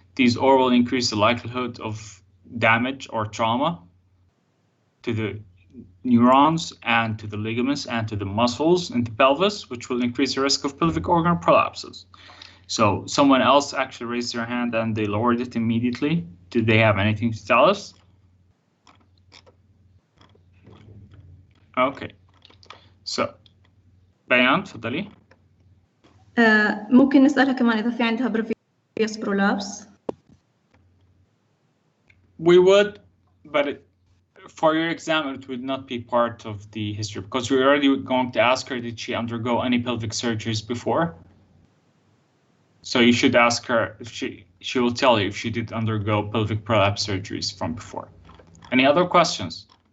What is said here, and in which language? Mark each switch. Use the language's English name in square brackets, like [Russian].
[English] These all will increase the likelihood of damage or trauma to the neurons and to the ligaments and to the muscles in the pelvis, which will increase the risk of pelvic organ prolapses. So someone else actually raised their hand and they lowered it immediately. Did they have anything to tell us? Okay. [Arabic] So بيان تفضلي. ممكن نسألها كمان إذا في عندها [English] previous prolapse. We would, but for your exam, it would not be part of the history because we're already going to ask her, did she undergo any pelvic surgeries before? So you should ask her if she will tell you if she did undergo pelvic prolapse surgeries from before. Any other questions?